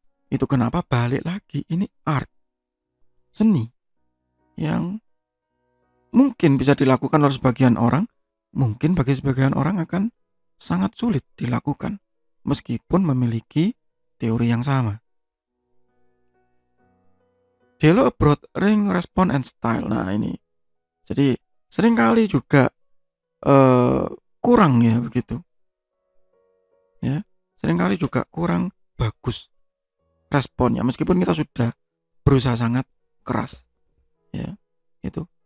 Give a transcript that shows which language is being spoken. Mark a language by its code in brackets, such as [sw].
[id] Itu kenapa balik lagi, ini art, seni yang mungkin bisa dilakukan oleh sebagian orang, mungkin bagi sebagian orang akan sangat sulit dilakukan meskipun memiliki teori yang sama. [en] Develop a broad range response and style. [id] Nah, ini jadi seringkali juga kurang ya begitu. Ya, seringkali juga kurang bagus responnya meskipun kita sudah berusaha sangat keras. Ya, itu.